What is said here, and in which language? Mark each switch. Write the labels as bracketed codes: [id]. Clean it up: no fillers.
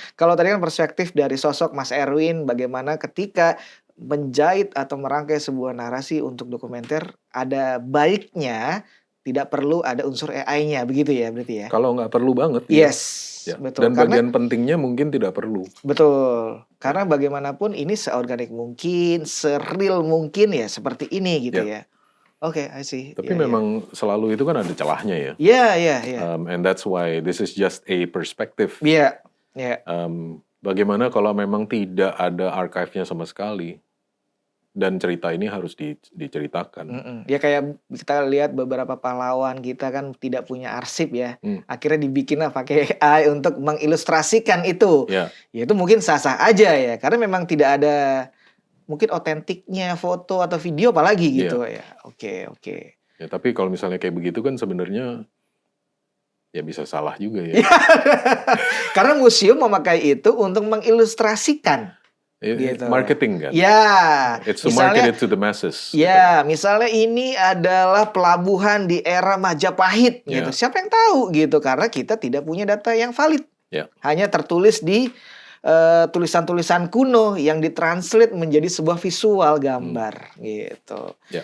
[id] Kalau tadi kan perspektif dari sosok Mas Erwin bagaimana ketika menjahit atau merangkai sebuah narasi untuk dokumenter ada baiknya tidak perlu ada unsur AI-nya begitu ya berarti ya. Kalau nggak perlu banget. Betul. Dan bagian pentingnya mungkin tidak perlu. Betul. Karena bagaimanapun ini seorganik mungkin, seril mungkin ya seperti ini gitu ya. [en] Oke, I see. [id] Tapi memang selalu itu kan ada celahnya ya. Iya. [en] And that's why this is just a perspective. [id] Iya. Bagaimana kalau memang tidak ada archive-nya sama sekali? Dan cerita ini harus diceritakan. Ya kayak kita lihat beberapa pahlawan kita kan tidak punya arsip ya. Akhirnya dibikinlah pakai AI untuk mengilustrasikan itu. Ya itu mungkin sah-sah aja ya. Karena memang tidak ada mungkin otentiknya foto atau video apalagi gitu ya. Oke. Ya tapi kalau misalnya kayak begitu kan sebenarnya ya bisa salah juga ya. Karena museum memakai itu untuk mengilustrasikan. Gitu. Marketing kan? [en] It's to market it to the masses. [id] Misalnya ini adalah pelabuhan di era Majapahit gitu. Siapa yang tahu gitu? Karena kita tidak punya data yang valid. Hanya tertulis di tulisan-tulisan kuno yang ditranslate menjadi sebuah visual gambar gitu.